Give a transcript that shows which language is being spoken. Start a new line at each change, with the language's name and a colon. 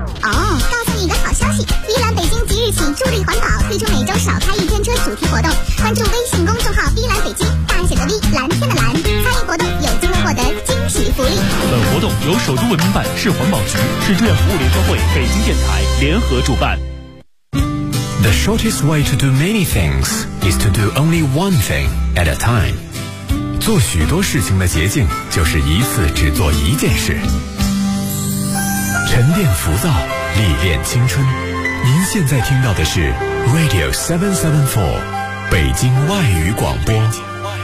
Chinese: 哦，告诉你一个好消息，宜兰北京即日起助力环保，推出每周少开一天车主题活动，关注微信公众号宜兰北京，大写的 V， 蓝天的蓝，参与活动有机会获得惊喜福利。本活动由首都文明办、市环保局、市志愿服务联合会、北京电台联合主办。
English: The shortest way to do many things is to do only one thing at a time.
Chinese: 做许多事情的捷径就是一次只做一件事。沉淀浮躁，历练青春。您现在听到的是 Radio 774，北京外语广播。